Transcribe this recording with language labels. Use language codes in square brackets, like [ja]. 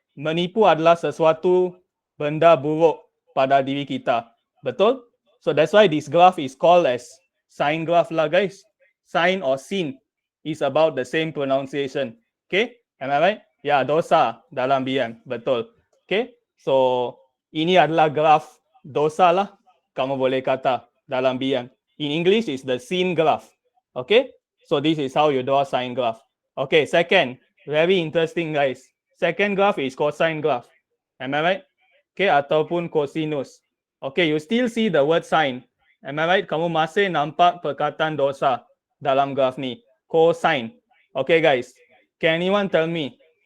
[ms] Menipu adalah sesuatu benda buruk pada diri kita. Betul? [en] So that's why this graph is called as sign graph lah, guys. Sign or sin is about the same pronunciation. Okay? Am I right? [ms] Ya, dosa dalam BM. Betul. [en] Okay? [ms] So, ini adalah graph dosa lah. Kamu boleh kata dalam BM. [en] In English, is the sin graph. Okay? So, this is how you draw sign graph. Okay, second. Very interesting, guys. Second graph is cosine graph. Am I right? Okay, [ms] ataupun cosinus. [en] Okay, you still see the word sign. Am I right? [ms] Kamu masih nampak perkataan dosa dalam graph ni. [en] Cosine. Okay, guys. Can anyone tell me?